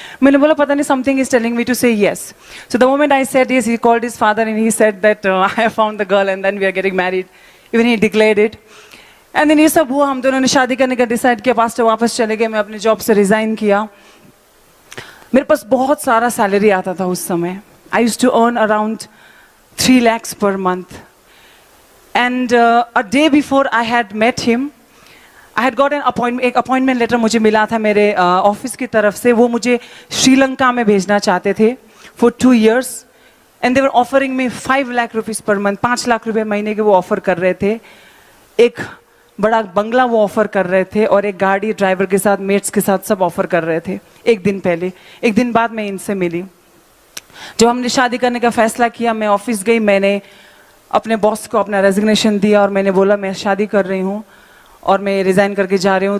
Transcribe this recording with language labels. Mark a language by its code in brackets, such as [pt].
[hi] मैंने बोला पता नहीं, [en] Something is telling me to say yes. So the moment I said yes, he called his father and he said that I have found the girl and then we are getting married, even he declared it. [hi] And then ये सब हुआ, हम दोनों ने शादी करने का decide किया, पास्टर वापस चले गए, मैं अपने जॉब से रिजाइन किया। मेरे पास बहुत सारा सैलरी आता था उस समय, [en] I used to earn around 3 lakhs per month. And a day before I had met him, I had got an appointment, [hi] एक अपॉइंटमेंट लेटर मुझे मिला था मेरे ऑफिस की तरफ से। वो मुझे श्रीलंका में भेजना चाहते थे [en] for 2 years and they were offering me 5 lakh rupees per month, [hi] 5 lakh रुपए महीने के वो ऑफर कर रहे थे। एक बड़ा बंगला वो ऑफर कर रहे थे और एक गाड़ी ड्राइवर के साथ, मेट्स के साथ सब ऑफर कर रहे थे। एक दिन पहले, एक दिन बाद मैं इनसे मिली। जब हमने शादी करने का फैसला किया, मैं ऑफिस गई, मैंने अपने बॉस को अपना रेजिग्नेशन दिया और मैंने बोला मैं शादी कर रही हूँ और मैं रिज़ाइन करके जा रही हूँ।